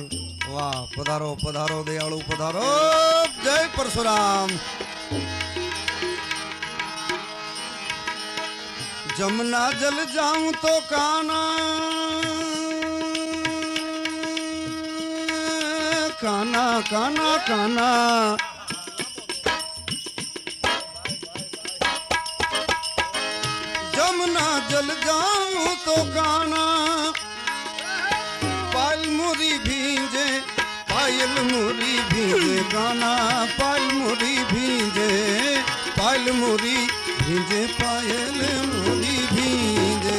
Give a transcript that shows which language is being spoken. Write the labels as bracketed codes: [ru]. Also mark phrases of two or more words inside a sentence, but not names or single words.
[gu] વાહ પધારો પધારો દયાળુ પધારો. જય પરશુરામ. [hi] जमना जल जाऊं तो काना काना काना काना. जमुना जल जाऊं तो काना. पायल मोरी भींजे पायल मोरी भींजे गाना. पायल मोरी भींजे पायल मोरी भींजे पायल मोरी भींजे.